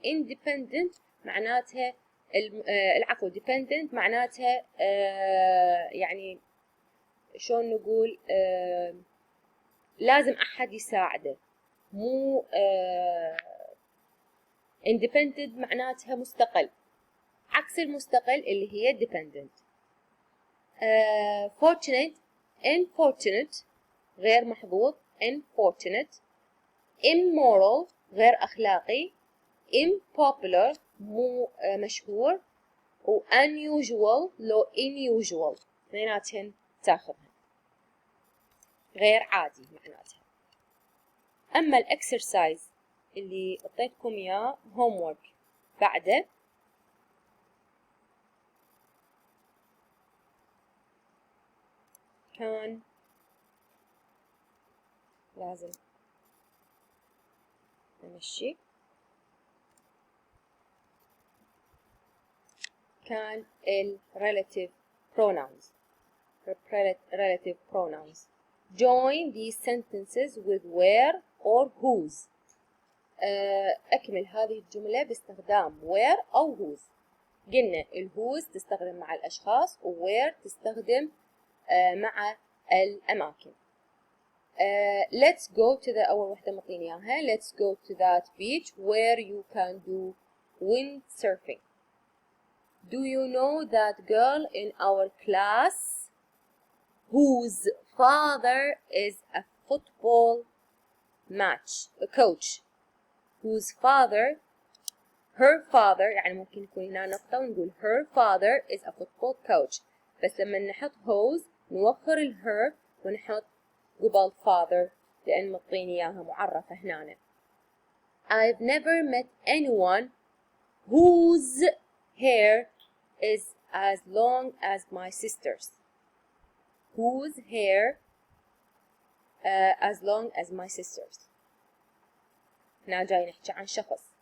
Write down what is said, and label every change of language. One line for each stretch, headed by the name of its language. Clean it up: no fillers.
Arabic: independent معناتها العفو dependent معناتها يعني شلون نقول لازم أحد يساعده. مو independent معناتها مستقل، عكس المستقل اللي هي dependent. fortunate unfortunate غير محظوظ unfortunate. immoral غير أخلاقي. impopular مو مشهور. و unusual لو unusual اثنيناتهن تاخذها غير عادي معناتها. أما الإكسرسايز اللي اعطيتكم إياه homework بعده كان لازم نمشي.
English: كان relative pronouns. relative pronouns. Join these sentences with where or whose.
Arabic: أكمل هذه الجملة باستخدام where أو whose. قلنا الwhose تستخدم مع الأشخاص و where تستخدم مع الأماكن.
English: Let's go to the
Arabic: أول وحدة مطين إياها.
English: Let's go to that beach where you can do windsurfing. Do you know that girl in our class whose father is a football coach? Whose father, her father
Arabic: يعني ممكن يكون هنا نقطة ونقول
English: her father is a football coach.
Arabic: بس لما نحط whose نوخر her ونحط قبل father لأن مطين إياها معرفة هنا.
English: I've never met anyone whose hair is as long as my sister's. Whose hair as long as my sister's.
Arabic: هنا جاي نحكي عن شخص.